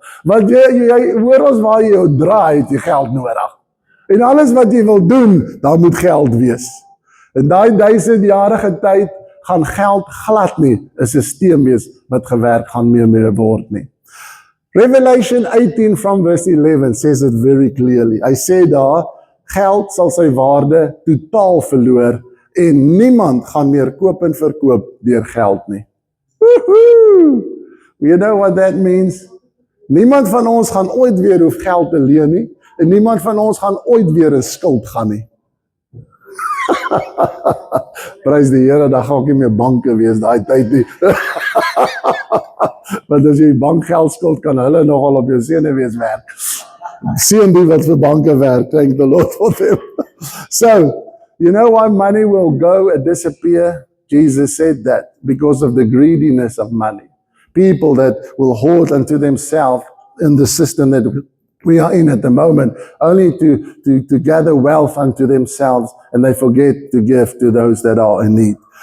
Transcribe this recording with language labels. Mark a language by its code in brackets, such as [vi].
[af] Want jy hoor ons waar jy draai, het jy geld nodig. En alles wat jy wil doen, daar moet geld wees. In daai 1000-jarige tyd gaan geld glad nie 'n sisteem wees wat gewerk gaan meer word nie. [en] Revelation 18 from verse 11 says it very clearly. [af] Hy sê daar, geld sal sy waarde totaal verloor en niemand gaan meer koop en verkoop deur geld nie. Woohoo! [en] You know what that means? [af] Niemand van ons gaan ooit weer hoef geld te leen nie, en niemand van ons gaan ooit weer 'n skuld gaan nie. Prys die Here, daar gaan ook nie meer banke wees daai tyd nie. Want as jy bankgeld skuld, kan hulle nogal op jou senuwees werk. Seën die wat vir banke werk, [en] thank the Lord for them. So, you know why money will go and disappear? Jesus said that because of the greediness of money. People that will hoard unto themselves in the system that we are in at the moment, only to gather wealth unto themselves, and they forget to give to those that are in need.